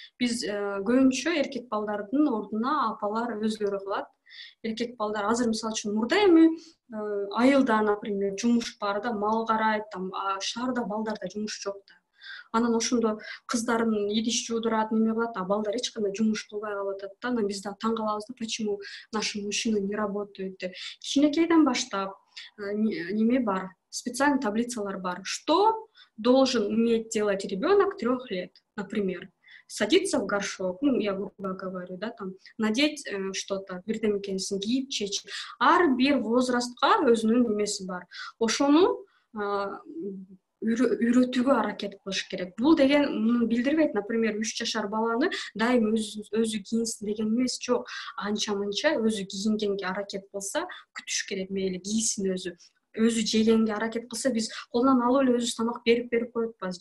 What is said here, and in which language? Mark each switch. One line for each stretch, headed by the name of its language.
Kyrgyz: Биз көбүнчө эркек балдардын ордуна апалар өзлөрү кылат. Эркек балдар азыр мисалы үчүн мурда эми айылда, например, жумуш бар да, мал карайт, шаарда балдарда жумуш жок да. Анан ошондо кыздарын идиш жуудурат, неме кылат, а балдар эч кандай жумуш кылбай калып атат да. Анан биз да таң калабыз да,
Russian: почему наши мужчины не работают
Kyrgyz: деп. Кичинекейден баштап неме бар, специальный таблицалар бар.
Russian: Что должен уметь делать ребенок 3 лет, например? Садиться в горшок, ну, я грубо говорю, да, там, надеть что-то,
Kyrgyz: бирдемекенсин кийип, чечип. Ар бир возрастка өзүнүн немеси бар. Ошону үйрөтүүгө аракет кылыш керек. Бул деген муну билдирбейт, например, 3 жашар баланы дайым өзү кийинсин деген эмес, жок. Анча-мынча өзү кийингенге аракет кылса, күтүш керек, мейли кийсин өзү жегенге аракет кылса, биз колунан алып эле өзүбүз тамак берип коюп атпайбыз.